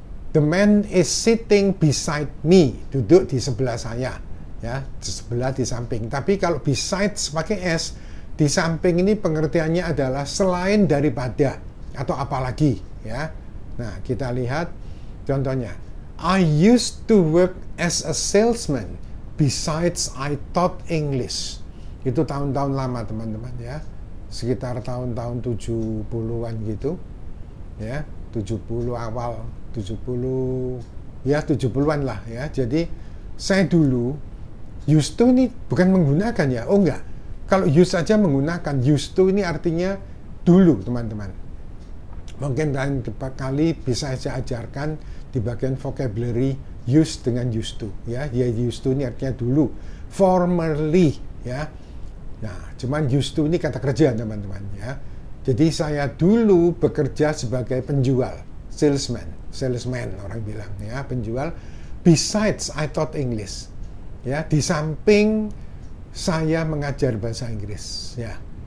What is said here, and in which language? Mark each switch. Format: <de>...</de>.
<en>The man is sitting beside me,</en> <id>duduk di sebelah saya ya, di sebelah, di samping. Tapi kalau besides pakai S, di samping ini pengertiannya adalah selain daripada atau apalagi ya. Nah, kita lihat contohnya.</id> <en>I used to work as a salesman. Besides, I taught English.</en> <id>Itu tahun-tahun lama, teman-teman ya. Sekitar tahun-tahun 70-an gitu. Ya, 70 awal, 70 ya 70-an lah ya. Jadi saya dulu used to ini bukan menggunakan ya. Oh enggak. Kalau use saja menggunakan, used to ini artinya dulu, teman-teman. Mungkin lain kali bisa saya ajarkan di bagian vocabulary use dengan used to ya. Ya, used to ini artinya dulu, formerly ya. Nah, cuman used to ini kata kerja, teman-teman ya. Jadi saya dulu bekerja sebagai penjual, salesman orang bilang ya, penjual.</id> <en>Besides, I taught English ya.</en> <id>Di samping saya mengajar bahasa Inggris ya.</id>